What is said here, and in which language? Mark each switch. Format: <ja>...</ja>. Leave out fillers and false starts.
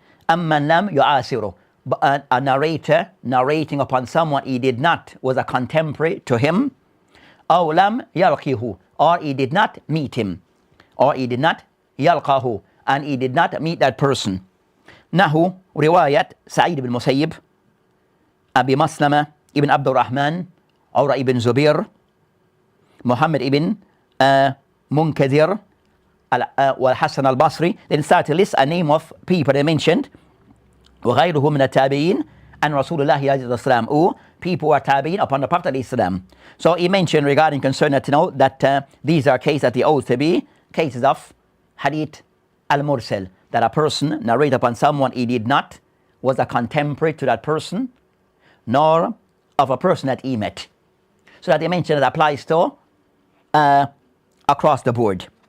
<ar>أمن لم يعاصره,</ar> <en>a narrator narrating upon someone he did not, was a contemporary to him.</en> <ar>أو لم يلقه,</ar> <en>or he did not meet him, or he did not يلقاه, and he did not meet that person.</en> <ar>نحو رواية سعيد بن المسيب, أبي مسلمة ابن عبد الرحمن, عروة ابن زبير, محمد ابن منكدر, والحسن البصري.</ar> <en>Then start to list a name of people they mentioned.</en> <ar>وغيره من التابعين عن رسول الله عليه الصلاة والسلام,</ar> <en>people who are tabi'in upon the Prophet Islam. So he mentioned regarding concern to note that these are cases that they ought to be cases of Hadeeth al-Mursal, that a person narrate upon someone he did not, was a contemporary to that person, nor of a person that he met. So that they mentioned it applies to across the board.</en>